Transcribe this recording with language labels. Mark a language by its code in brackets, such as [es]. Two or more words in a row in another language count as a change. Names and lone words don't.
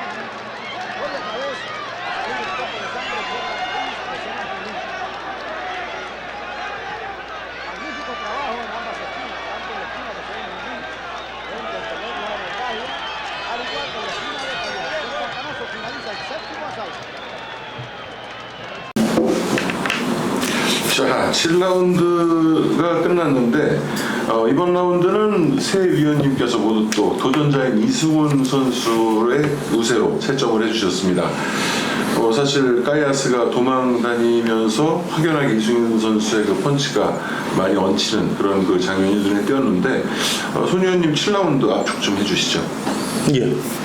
[es] Hoy otra vez a salir un poco de sangre por la presión de Jun Lee. Magnífico trabajo en ambas esquinas, tanto en la esquina de Seúl Jun Lee, donde el color de la batalla, al igual que en la esquina de Callejas. El campanazo finaliza el séptimo asalto. [ko] 자, 7라운드가 끝났는데 이번 라운드는 세 위원님께서 모두 또 도전자인 이승훈 선수의 우세로 채점을 해주셨습니다. 사실 까이아스가 도망다니면서 확연하게 이승훈 선수의 그 펀치가 많이 얹히는 그런 그 장면이 눈에 띄었는데 손 위원님 7라운드 압축 좀 해주시죠.